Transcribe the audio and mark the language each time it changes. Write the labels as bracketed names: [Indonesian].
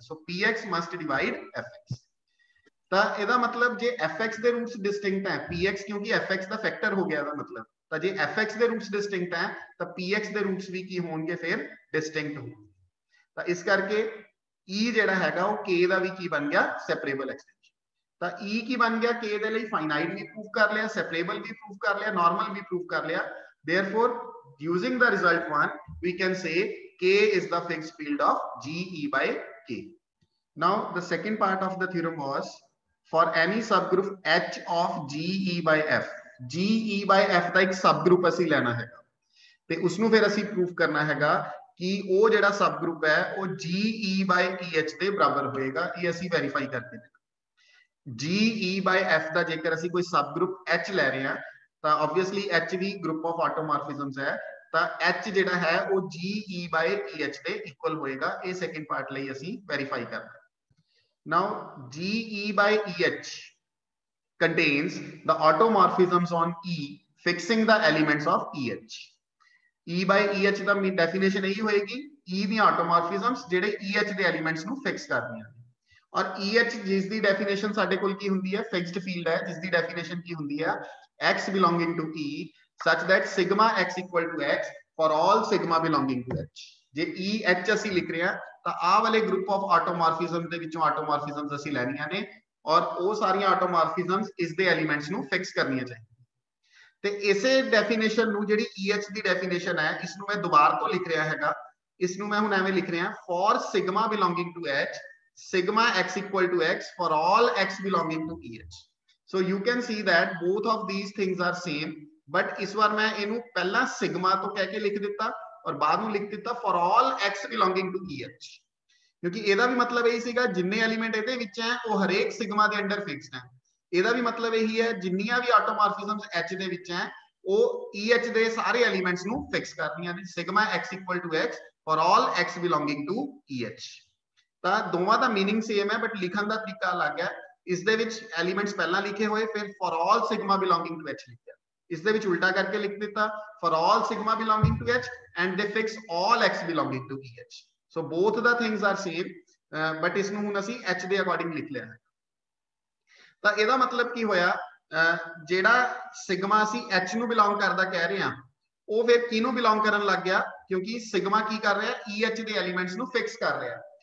[Punjabi] ਸੋ px must divide fx। ਤਾਂ ਇਹਦਾ ਮਤਲਬ ਜੇ fx ਦੇ ਰੂਟਸ ਡਿਸਟਿੰਕਟ ਹੈ, px ਕਿਉਂਕਿ fx ਦਾ ਫੈਕਟਰ ਹੋ ਗਿਆ ਇਹਦਾ ਮਤਲਬ, ਤਾਂ ਜੇ fx ਦੇ ਰੂਟਸ ਡਿਸਟਿੰਕਟ ਹੈ ਤਾਂ px ਦੇ ਰੂਟਸ ਵੀ ਕੀ ਹੋਣਗੇ ਫਿਰ ਡਿਸਟਿੰਕਟ ਹੋਣਗੇ। ਤਾਂ ਇਸ ਕਰਕੇ e ਜਿਹੜਾ ਹੈਗਾ ਉਹ k ਦਾ ਵੀ ਕੀ ਬਣ ਗਿਆ ਸੈਪਰੇਬਲ ਐਕਸਟੈਂਸ਼ਨ। ਤਾਂ e ਕੀ ਬਣ ਗਿਆ k ਦੇ ਲਈ ਫਾਈਨਾਈਟ ਵੀ ਪ੍ਰੂਫ ਕਰ ਲਿਆ, ਸੈਪਰੇਬਲ ਵੀ ਪ੍ਰੂਫ ਕਰ ਲਿਆ, ਨਾਰਮਲ ਵੀ ਪ੍ਰੂਫ ਕਰ ਲਿਆ। [English] therefore using the result 1 we can say k is the fixed field of GE by k. Now the second part of the theorem was for any subgroup H of GE by F, [Punjabi] GE by F ਦਾ ਇੱਕ subgroup ਅਸੀਂ ਲੈਣਾ ਹੈਗਾ ਤੇ ਉਸ ਨੂੰ ਫਿਰ ਅਸੀਂ proof ਕਰਨਾ ਹੈਗਾ ਕਿ ਉਹ ਜਿਹੜਾ ਸਬਗਰੁੱਪ ਹੈ ਉਹ GE by EH ਦੇ ਬਰਾਬਰ ਹੋਏਗਾ। ਇਹ ਅਸੀਂ ਵੈਰੀਫਾਈ ਕਰਕੇ ਦੇਖਾਂਗੇ। GE by F ਦਾ ਜੇਕਰ ਅਸੀਂ ਕੋਈ ਸਬਗਰੁੱਪ H ਲੈ ਰਹੇ ਹਾਂ ਤਾਂ obviously H we group of ਆਟੋਮੋਰਫਿਜ਼ਮਸ ਹੈ, ਤਾਂ H ਜਿਹੜਾ ਹੈ ਉਹ GE by EH ਦੇ ਇਕੁਅਲ ਹੋਏਗਾ। ਇਹ ਸੈਕੰਡ ਪਾਰਟ ਲਈ ਅਸੀਂ ਵੈਰੀਫਾਈ ਕਰਨਾ। [English] Now GE by EH contains the automorphisms on E fixing the elements of EH. [Punjabi] E by EH ਦਾ definition ਇਹੀ ਹੋਏਗੀ E ਦੀਆਂ ਆਟੋਮੋਰਫਿਜ਼ਮਸ ਜਿਹੜੇ EH ਦੇ ਐਲੀਮੈਂਟਸ ਨੂੰ ਫਿਕਸ ਕਰਦੀਆਂ ਨੇ। ਔਰ EH ਜਿਸ ਦੀ ਡੈਫੀਨੇਸ਼ਨ ਸਾਡੇ ਕੋਲ ਕੀ ਹੁੰਦੀ ਹੈ ਫਿਕਸਡ ਫੀਲਡ ਹੈ, ਜਿਸ ਦੀ ਡੈਫੀਨੇਸ਼ਨ ਕੀ ਹੁੰਦੀ ਹੈ [English] x belonging to E such that sigma x equal to x for all sigma belonging to H। [Punjabi] ਜੇ EH ਅਸੀਂ ਲਿਖ ਰਹੇ ਹਾਂ ਤਾਂ ਆਹ ਵਾਲੇ ਗਰੁੱਪ ਆਫ ਆਟੋਮੋਰਫਿਜ਼ਮ ਦੇ ਵਿੱਚੋਂ ਆਟੋਮੋਰਫਿਜ਼ਮਸ ਅਸੀਂ ਲੈਣੀਆਂ ਨੇ ਔਰ ਉਹ ਸਾਰੀਆਂ ਆਟੋਮੋਰਫਿਜ਼ਮਸ ਇਸ ਦੇ ਐਲੀਮੈਂਟਸ ਨੂੰ ਫਿਕਸ ਕਰਨੀਆਂ ਚਾਹੀਦੀਆਂ। ਤੇ ਇਸੇ ਡੈਫੀਨੇਸ਼ਨ ਨੂੰ ਜਿਹੜੀ EH ਦੀ ਡੈਫੀਨੇਸ਼ਨ ਹੈ ਇਸ ਨੂੰ ਮੈਂ ਦੁਬਾਰਾ ਤੋਂ ਲਿਖ ਰਿਹਾ ਹੈਗਾ। ਇਸ ਨੂੰ ਮੈਂ ਹੁਣ ਐਵੇਂ ਲਿਖ ਰਿਹਾ for sigma belonging to H [English] sigma x equal to x for all x belonging to EH। so you can see that both of these things are same, but [Punjabi] ਇਸ ਵਾਰ ਮੈਂ ਇਹਨੂੰ ਪਹਿਲਾਂ ਸਿਗਮਾ ਤੋਂ ਕਹਿ ਕੇ ਲਿਖ ਦਿੱਤਾ ਔਰ ਬਾਅਦ ਨੂੰ ਲਿਖ ਦਿੱਤਾ [English] for all x belonging to EH, [Punjabi] ਕਿਉਂਕਿ ਇਹਦਾ ਵੀ ਮਤਲਬ ਇਹ ਸੀਗਾ ਜਿੰਨੇ ਐਲੀਮੈਂਟ ਇਹਦੇ ਵਿੱਚ ਹੈ ਉਹ ਹਰੇਕ ਸਿਗਮਾ ਦੇ ਅੰਡਰ ਫਿਕਸਡ ਹੈ। ਇਹਦਾ ਵੀ ਮਤਲਬ ਇਹੀ ਹੈ ਜਿੰਨੀਆਂ ਵੀ ਆਟੋਮੋਰਫਿਜ਼ਮਸ H ਦੇ ਵਿੱਚ ਹੈ ਉਹ EH ਦੇ ਸਾਰੇ ਐਲੀਮੈਂਟਸ ਨੂੰ ਫਿਕਸ ਕਰਦੀਆਂ ਨੇ। [English] Sigma x equal to x for all x belonging to EH। [Punjabi] ਤਾਂ ਦੋਵਾਂ ਦਾ ਮੀਨਿੰਗ ਸੇਮ ਹੈ ਬਟ ਲਿਖਣ ਦਾ ਤਰੀਕਾ ਅਲੱਗ ਹੈ। ਇਸ ਦੇ ਵਿੱਚ ਐਲੀਮੈਂਟਸ ਪਹਿਲਾਂ ਲਿਖੇ ਹੋਏ ਫਿਰ [English] for all sigma belonging to H [Punjabi] ਲਿਖਿਆ, ਇਸ ਦੇ ਵਿੱਚ ਉਲਟਾ ਕਰਕੇ ਲਿਖ ਦਿੱਤਾ [English] for all sigma belonging to H and they fix all x belonging to EH। so both the things are same, but [Punjabi] ਇਸ ਨੂੰ ਹੁਣ ਅਸੀਂ H ਦੇ ਅਕੋਰਡਿੰਗ ਲਿਖ ਲਿਆ ਹੈ। ਤਾਂ ਇਹਦਾ ਮਤਲਬ ਕੀ ਹੋਇਆ ਜਿਹੜਾ ਸਿਗਮਾ ਅਸੀਂ H ਨੂੰ ਬਿਲੋਂਗ ਕਰਦਾ ਕਹਿ ਰਹੇ ਹਾਂ ਉਹ ਫਿਰ ਕਿਹਨੂੰ ਬਿਲੋਂਗ ਕਰਨ ਲੱਗ ਗਿਆ ਕਿਉਂਕਿ ਸਿਗਮਾ ਕੀ ਕਰ ਰਿਹਾ EH ਦੇ ਐਲੀਮੈਂਟਸ ਨੂੰ ਫਿਕਸ ਕਰ ਰਿਹਾ।